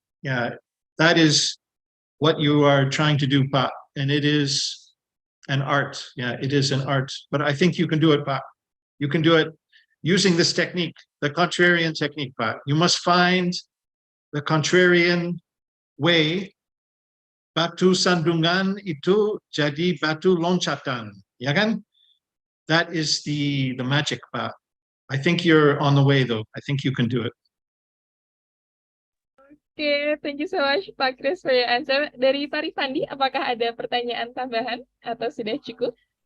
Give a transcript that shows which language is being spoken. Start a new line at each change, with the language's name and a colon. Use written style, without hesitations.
English: Yeah, that is what you are trying to do, Pat, and it is an art. Yeah, it is an art, but I think you can do it, Pat. You can do it using this technique, the contrarian technique, Pat. You must find the contrarian way.
Indonesian: Batu sandungan itu jadi batu loncatan, ya kan?
English: That is the magic, Pak. I think you're on the way, though. I think you can do it. Oke, thank you so much Pak Kris for your answer.
Indonesian: Dari Pak Rifandi, apakah ada pertanyaan tambahan atau sudah cukup?